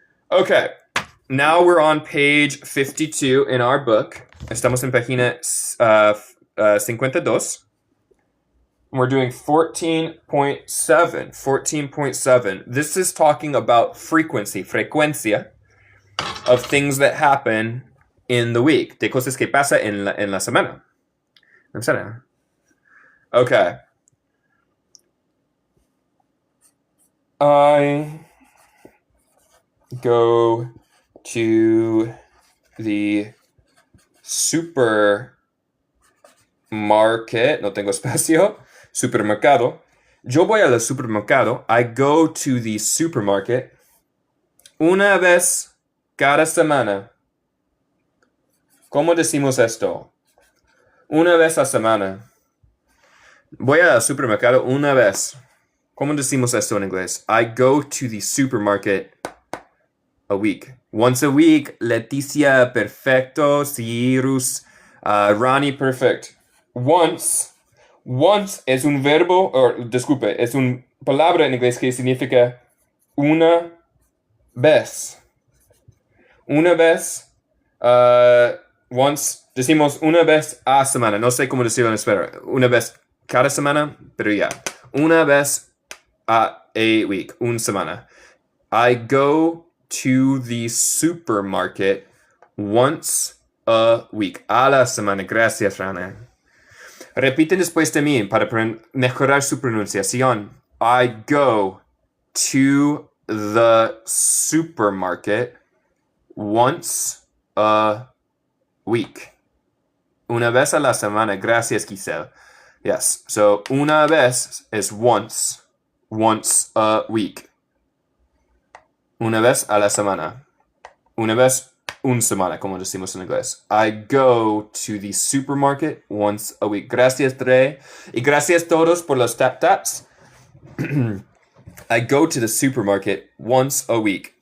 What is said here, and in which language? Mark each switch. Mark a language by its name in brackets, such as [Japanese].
[English] Okay, now we're on page 52 in our book. [Spanish] Estamos en página 52. [English] We're doing 14.7. 14.7. This is talking about frecuencia, of things that happen in the week. [Spanish] De cosas que pasa en la semana. [English] Okay. I go to the supermarket. [Spanish] No tengo espacio. Supermercado. Yo voy al supermercado. [English] I go to the supermarket [Spanish] una vez cada semana. ¿Cómo decimos esto? Una vez a semana. Voy al supermercado una vez. ¿Cómo decimos esto en inglés? [English] I go to the supermarket a week. Once a week. Leticia, perfecto. Cyrus, Ronnie, perfect. [Spanish] Once es un verbo, disculpe, es una palabra en inglés que significa una vez. Una vez, once, decimos una vez a semana. No sé cómo decirlo en español. Una vez cada semana, pero ya. Una vez a week, una semana. [English] I go to the supermarket once a week. [Spanish] A la semana. Gracias, Rana. Repiten después de mí para mejorar su pronunciación. [English] I go to the supermarket once a week. [Spanish] Una vez a la semana. Gracias, Giselle. [English] Yes. So, [Spanish] una vez [English] is once. Once a week. [Spanish] Una vez a la semana. Una vez una semana, como decimos en inglés. [English] I go to the supermarket once a week. [Spanish] Gracias, Dre. Y gracias todos por los tap-taps. [English] I go to the supermarket once a week.